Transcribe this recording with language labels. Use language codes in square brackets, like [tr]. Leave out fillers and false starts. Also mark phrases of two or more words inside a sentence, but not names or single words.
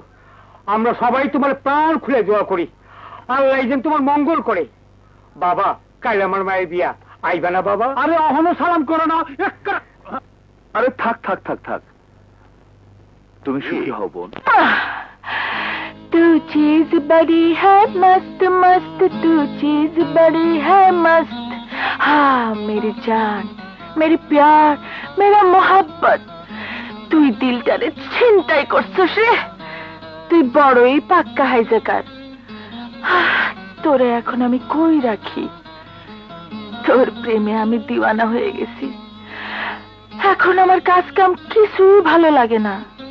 [bn] আমরা সবাই তোমার প্রাণ খুলে দোয়া করি, আল্লাহ যেন তোমার মঙ্গল করে। বাবা, কাল আমার মায়ের বিয়া, আইবা না বাবা? আরে অহনো সালাম করো না। আরে থাক থাক থাক থাক, তুমি সুখী হও বোন। [hi] तू चीज बड़ी है मस्त मस्त, तू चीज बड़ी है मस्त। हाँ मेरी जान, मेरी प्यार, मेरा मोहब्बत, [bn] তুই দিলটারে ছিনতাই করছস রে। তুই বড়ই পাক্কা হাইজাকার। তোরে এখন আমি কই রাখি? তোর প্রেমে আমি দিওয়ানা হয়ে গেছি। এখন আমার কাজ কাম কিছুই ভালো লাগে না।